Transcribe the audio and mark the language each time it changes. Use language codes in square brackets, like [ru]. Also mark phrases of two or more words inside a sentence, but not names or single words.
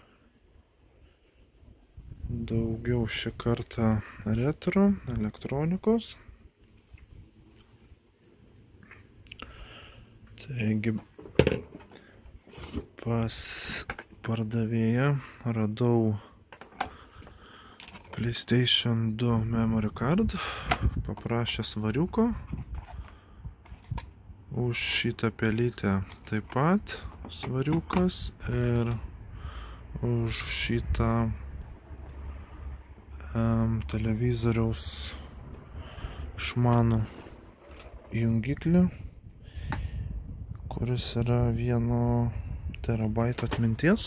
[lt] Daugiau šį kartą retro elektronikos. Taigi pas pardavėją radau PlayStation 2 [en] memory card, [lt] paprašė svariuko, už šitą pelytę taip pat svariukas ir už šitą televizoriaus išmanų jungiklį, kuris yra 1 terabaito atminties.